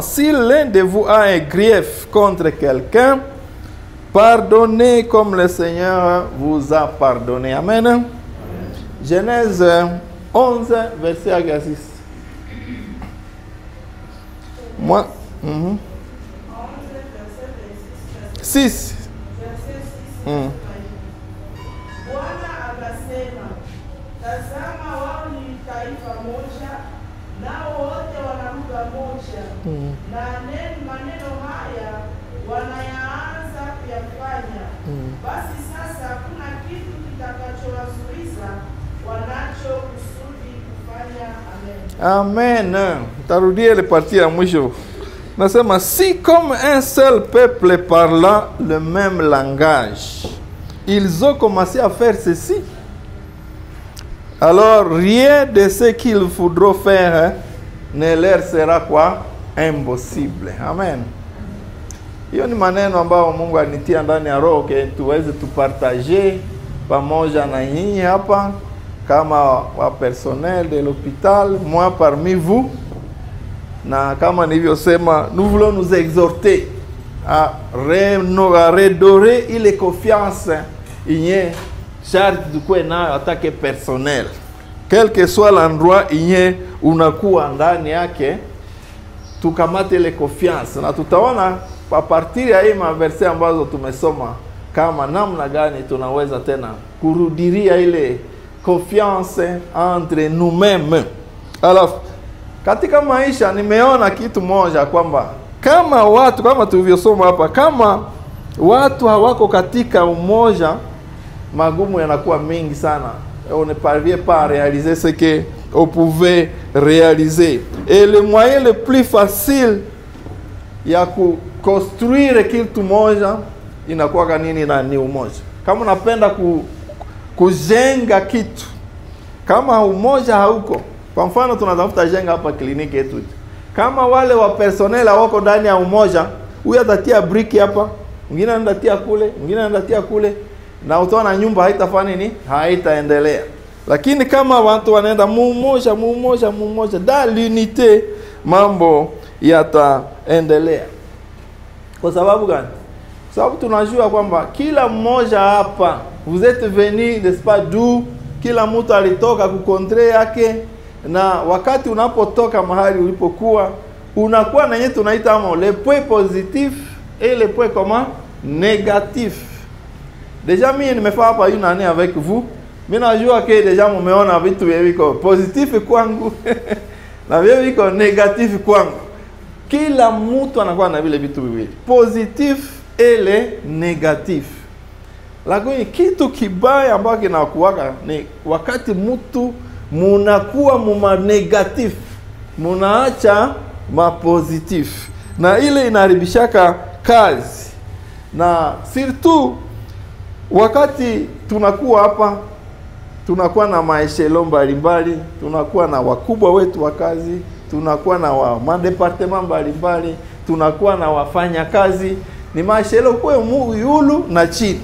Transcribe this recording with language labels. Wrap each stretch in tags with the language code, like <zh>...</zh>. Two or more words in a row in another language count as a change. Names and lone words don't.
<fr>Si l'un de vous a un grief contre quelqu'un, pardonnez comme le Seigneur vous a pardonné. Amen. Genèse 11, verset 6. Moi, 6.</fr> <sw>Tazama wao ni taifa moja, nao wote wana lugha moja, na maneno haya wanayaanza kuyafanya. Basi sasa hakuna kitu kitakachowazuiza Amen. Tarudia ile partie ya mwisho.</sw> <fr>Nasema si comme un seul peuple parlant le même langage, ils ont commencé à faire ceci, alors rien de ce qu'ils voudront faire ne leur sera quoi? Impossible.</fr> <sw>Amen. Hiyo ni maneno ambayo Mungu anitia ndani ya roho tuweze tupartager pamoja na nyinyi hapa kama wa</sw> <fr>personnel de l'hôpital, moi parmi vous.</fr> <sw>Na kama nilivyosema,</sw> <fr>nous voulons nous exhorter à redorer</fr> <sw>ile confiance inye sharti tukue nayo atake personnel,</sw> <fr>quel que soit l'endroit</fr> <sw>inye unakuwa ndani yake, tukamate ile confiance. Na tutaona a partir ya hii maverse ambazo tumesoma kama namna gani tunaweza tena kurudiria ile confiance entre nous-mêmes. Alors katika maisha nimeona kitu moja kwamba kama watu, kama tulivyosoma hapa, kama watu hawako katika umoja, magumu yanakuwa mengi sana.</sw> <fr>On ne parvient pas à réaliser ce que on pouvait réaliser. Et le moyen le plus facile</fr> <sw>ya kuconstruire kitu moja inakuwa nini? Na ni umoja. Kama unapenda kujenga kitu, kama umoja hauko, kwa mfano tunatafuta jenga hapa kliniki yetu, kama wale wa personnel wako ndani ya umoja, huyu atatia brick hapa, mwingine anatia kule, mwingine anatia kule, na utaona nyumba haitafanya nini? Haitaendelea. Lakini kama watu wanaenda mmoja</sw> <fr>dans l'unité,</fr> <sw>mambo yataendelea. Kwa sababu gani? Sababu tunajua kwamba kila mmoja hapa,</sw> <fr>vous êtes venus n'est-ce pas d'où,</fr> <sw>kila mtu alitoka kukontre yake, na wakati unapotoka mahali ulipokuwa, unakuwa na yenye tunaita amo</sw> <fr>le point positif et le point comment négatif. Déjà</fr> <sw>mimi nimefanya hapa</sw> <fr>une année avec vous,</fr> <sw>mimi najua</sw> <fr>que déjà</fr> <sw>mumeona vitu viko positif kwangu na viko negatif kwangu. Kila mtu anakuwa na vile vitu viwili,</sw> <fr>positif et le négatif.</fr> <sw>Lakini kitu kibaya ambacho kinakuwaka ni wakati mtu munakuwa muma negatif, munaacha ma positif, na ile inaribishaka kazi. Na surtout wakati tunakuwa hapa, tunakuwa na maeshelo mbalimbali, tunakuwa na wakubwa wetu wa kazi, tunakuwa na wa madepartement mbalimbali, tunakuwa na wafanya kazi, ni maeshelo kwa yulu na chini.</sw>